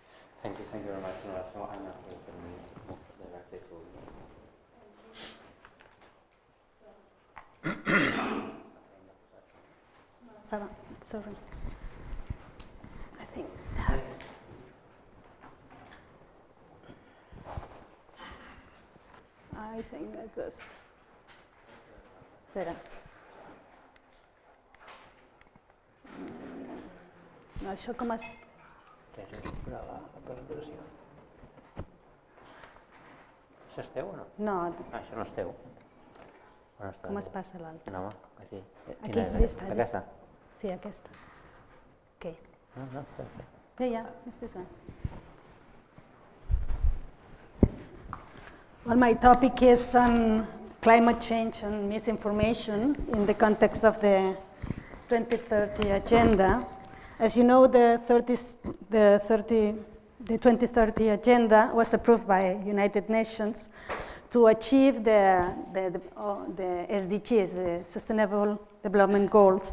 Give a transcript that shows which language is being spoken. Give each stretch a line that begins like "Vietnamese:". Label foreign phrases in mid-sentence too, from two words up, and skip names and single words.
English: Thank you very much, Nora. So I'm not going to move directly to... Sorry. I think it's this.
Catalan: Espera. No, això com es... Això és teu o no? No. Ah, això no és teu. Com es passa l'altre? No, aquí. Aquí, aquesta. Aquesta? Sí, aquesta. Què? No, espera.
English: Yeah, it's this one. Well, my topic is climate change and misinformation in the context of the 2030 agenda. As you know, the 2030 agenda was approved by United Nations to achieve the SDGs, the Sustainable Development Goals.